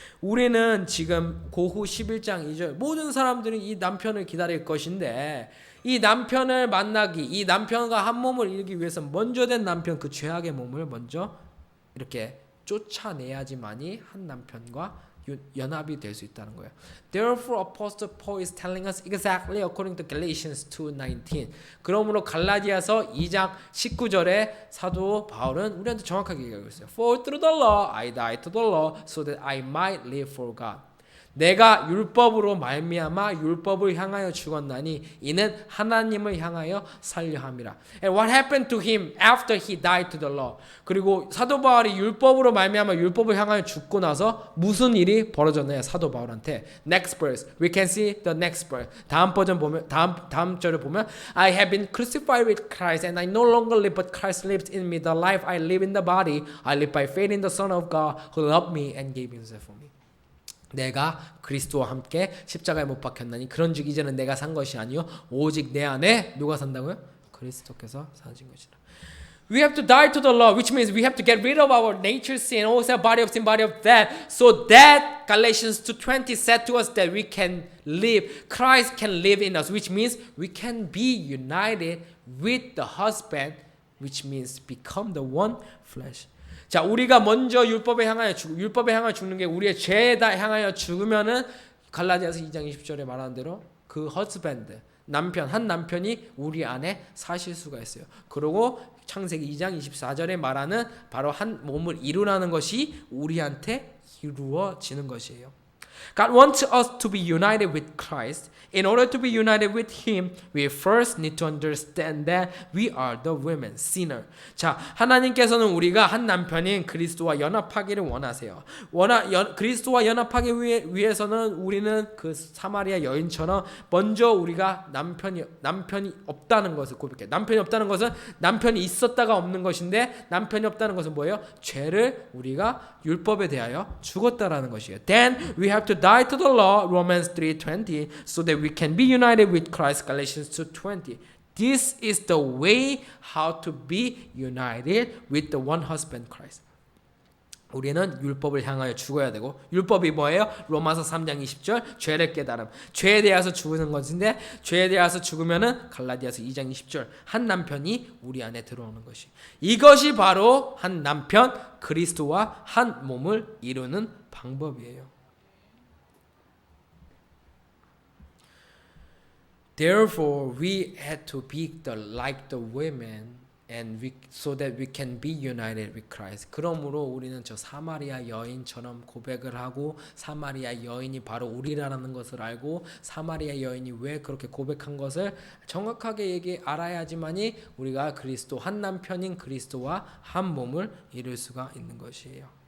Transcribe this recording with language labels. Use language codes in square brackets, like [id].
[ko] 우리는 지금 고후 11장 2절 모든 사람들이 이 남편을 기다릴 것인데 이 남편을 만나기, 이 남편과 한 몸을 이루기 위해서 먼저 된 남편 그 죄악의 몸을 먼저 이렇게 쫓아내야지만이 한 남편과 연합이 될 수 있다는 거예요. [en] Therefore, Apostle Paul is telling us exactly according to Galatians 2:19. [ko] 그러므로 갈라디아서 2장 19절에 사도 바울은 우리한테 정확하게 얘기하고 있어요. [en] For through the law I died to the law so that I might live for God. [ko] 내가 율법으로 말미암아 율법을 향하여 죽었나니 이는 하나님을 향하여 살려 함이라. [en] And what happened to him after he died to the law? [ko] 그리고 사도 바울이 율법으로 말미암아 율법을 향하여 죽고 나서 무슨 일이 벌어졌나요? 사도 바울한테. [en] Next verse. We can see the next verse. [ko] 다음 버전 보면 다음 절을 보면 [en] I have been crucified with Christ and I no longer live but Christ lives in me. The life I live in the body I live by faith in the Son of God who loved me and gave himself for me. [ko] 내가 그리스도와 함께 십자가에 못 박혔나니 그런즉 이제는 내가 산 것이 아니요 오직 내 안에 누가 산다고요? 그리스도께서 사신 것이라. [en] We have to die to the law, which means we have to get rid of our nature sin, also body of sin, body of death, so that Galatians 2:20 said to us that we can live, Christ can live in us, which means we can be united with the husband, which means become the one flesh. [ko] 자, 우리가 먼저 율법에 향하여 죽는 게 우리의 죄에 향하여 죽으면은 갈라디아서 2장 20절에 말하는 대로 그 husband, 한 남편이 우리 안에 사실 수가 있어요. 그리고 창세기 2장 24절에 말하는 바로 한 몸을 이루라는 것이 우리한테 이루어지는 것이에요. [en] God wants us to be united with Christ. In order to be united with Him, we first need to understand that we are the women, sinner. [ko] 자, 하나님께서는 우리가 한 남편인 그리스도와 연합하기를 원하세요. 그리스도와 연합하기 위해서는 우리는 그 사마리아 여인처럼 먼저 우리가 남편이 없다는 것을 고백해. 남편이 없다는 것은 남편이 있었다가 없는 것인데 남편이 없다는 것은 뭐예요? 죄를 우리가 율법에 대하여 죽었다라는 것이에요. [en] Then we have to die to the law, Romans 3:20, so that we can be united with Christ, Galatians 2:20. This is the way how to be united with the one husband, Christ. [ko] 우리는 율법을 향하여 죽어야 되고 율법이 뭐예요? 로마서 3장 20절 죄를 깨달음. 죄에 대해서 죽는 것인데 죄에 대해서 죽으면은 갈라디아서 2장 20절 한 남편이 우리 안에 들어오는 것이. 이것이 바로 한 남편 그리스도와 한 몸을 이루는 방법이에요. [en] Therefore, we had to be like the women, so that we can be united with Christ. [ko] 그러므로 우리는 저 사마리아 여인처럼 고백을 하고 사마리아 여인이 바로 우리라는 것을 알고 사마리아 여인이 왜 그렇게 고백한 것을 정확하게 알아야지만이 우리가 그리스도 한 남편인 그리스도와 한 몸을 이룰 수가 있는 것이에요.